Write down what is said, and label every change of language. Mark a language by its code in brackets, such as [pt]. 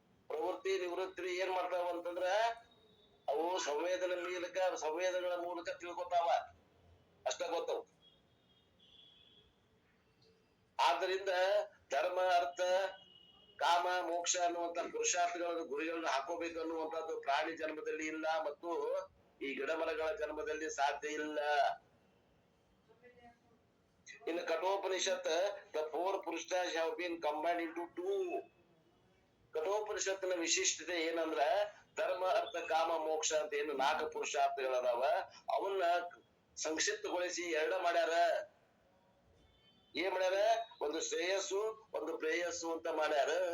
[kn] ಪ್ರವೃತ್ತಿ ನಿವೃತ್ತಿ ಏನ್ ಮಾಡ್ತಾವ ಅಂತಂದ್ರ ಅವು ಸಂವೇದನೆಗಳ ಮೂಲಕ ತಿಳ್ಕೊತಾವ, ಅಷ್ಟ ಗೊತ್ತವು. ಆದ್ದರಿಂದ ಧರ್ಮ, ಅರ್ಥ, ಕಾಮ, ಮೋಕ್ಷ ಅನ್ನುವಂತ ಪುರುಷಾರ್ಥಗಳನ್ನು, ಗುರಿಗಳನ್ನ ಹಾಕೋಬೇಕು ಅನ್ನುವಂಥದ್ದು ಪ್ರಾಣಿ ಜನ್ಮದಲ್ಲಿ ಇಲ್ಲ ಮತ್ತು ಈ ಗಿಡ ಮರಗಳ ಜನ್ಮದಲ್ಲಿ ಸಾಧ್ಯ ಇಲ್ಲ. [en] ಇನ್ನು Kathopanishad, the 4 Purusharthas have been combined into 2. [kn] ಕಠೋಪನಿಷತ್ತಿನ ವಿಶಿಷ್ಟತೆ ಏನಂದ್ರ ಧರ್ಮ, ಅರ್ಥ, ಕಾಮ, ಮೋಕ್ಷ ಅಂತ ಏನು 4 ಪುರುಷಾರ್ಥಗಳದಾವ, ಅವನ್ನ ಸಂಕ್ಷಿಪ್ತಗೊಳಿಸಿ 2 ಮಾಡ್ಯಾರ. ಏನ್ ಮಾಡ್ಯಾರ? ಒಂದು ಶ್ರೇಯಸ್ಸು, ಒಂದು ಪ್ರೇಯಸ್ಸು ಅಂತ ಮಾಡ್ಯಾರ.